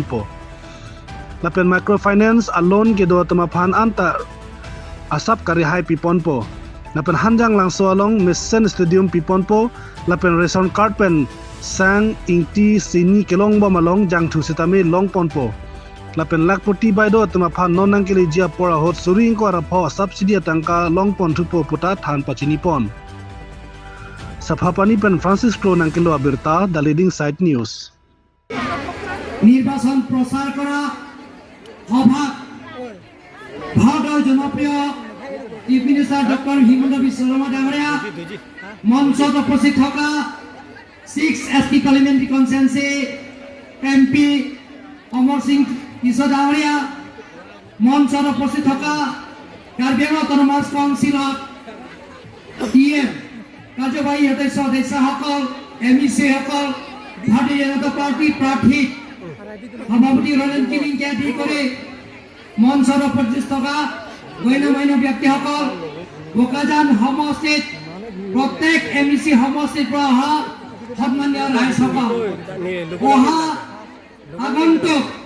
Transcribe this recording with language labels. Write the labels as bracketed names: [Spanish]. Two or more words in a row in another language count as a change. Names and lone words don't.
[Karbi] po lapen microfinance alone ke do tamaphan anta asap kari hai pipon po lapen hanjang langso along Mission Stadium pipon po lapen [English] ration card [Karbi] pen sang ingti sini kelong bom along jangthu sitame long pon po lapen lakpoti baido tamaphan nonang kele jia pora hot suring ko ara pho subsidy tangka long pon thupo puta than pachini pon Saphapani pen Francis Klo nangkilo abirta The Leading Sight News. [Assamese] নির্বাচন প্রচার করা সভা ভারতের জনপ্রিয় [English] chief minister doctor [Assamese] হিমন্ত বিশ্ব শর্মা ডাঙৰীয়া মঞ্চত উপস্থিত থকা 6 ST [English] parliamentary constituency MP [Assamese] অমর সিং তিসো ডাঙৰীয়া মঞ্চত উপস্থিত থকা কাৰ্বি আংলং অটোনমাস কাউন্সিলত টিএম কাৰ্যবাহী সদস্যসকল MEC সকল ভাৰতীয় জনতা পাৰ্টি প্ৰাৰ্থী সভাপতি ৰণজিৎ আদি কৰি মঞ্চত উপস্থিত থকা গণ্যমান্য ব্যক্তিসকল বোকাজান সমষ্টিত প্ৰত্যেক MEC সমষ্টিৰ পৰা অহা সন্মানীয় ৰাইজসকল অহা আগন্তুক